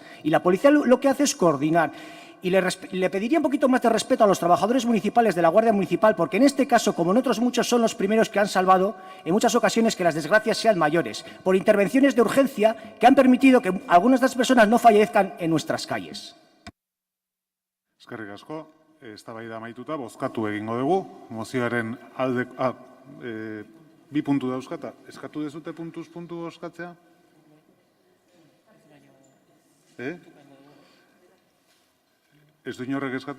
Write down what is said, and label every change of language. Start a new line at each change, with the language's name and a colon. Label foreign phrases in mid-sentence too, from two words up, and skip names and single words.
Spanish: Y la policía lo que hace es coordinar. Y le pediría un poquito más de respeto a los trabajadores municipales de la Guardia Municipal, porque en este caso, como en otros muchos, son los primeros que han salvado en muchas ocasiones que las desgracias sean mayores, por intervenciones de urgencia que han permitido que algunas de las personas no fallezcan en nuestras calles.
Basque: Eskerrik asko, eztabaida amaituta, bozkatu egingo dugu. Mozioaren alde... bi puntu dauzkata. Eskatu dezute puntuz puntu bozkatzea? Ez du inorrek eskatu?